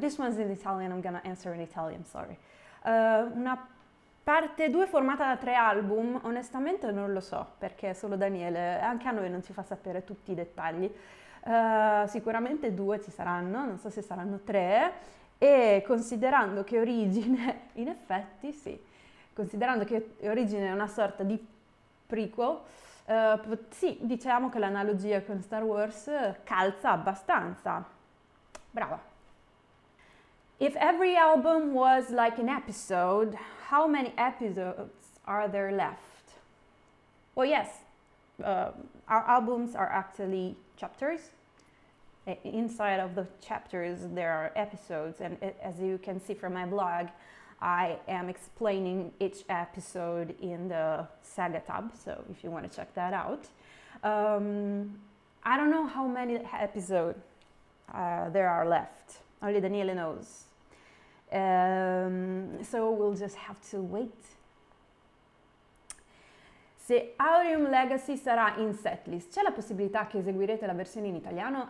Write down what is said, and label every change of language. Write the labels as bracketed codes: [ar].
[en] This one's in Italian, I'm gonna answer in Italian, sorry. [it] Una parte 2 formata da 3 album, onestamente non lo so, perché solo Daniele, anche a noi non ci fa sapere tutti i dettagli. Sicuramente 2 ci saranno, non so se saranno 3, e considerando che Origine, in effetti sì, considerando che Origine è una sorta di prequel, sì, diciamo che l'analogia con Star Wars calza abbastanza. Brava. [en] If every album was like an episode, how many episodes are there left? Well, yes, our albums are actually chapters. Inside of the chapters there are episodes, and as you can see from my blog, I am explaining each episode in the SAGA tab, so if you want to check that out. I don't know how many episodes there are left. Only Daniele knows. So we'll just have to wait. [it] Se Aureum Legacy sarà in setlist, c'è la possibilità che eseguirete la versione in italiano?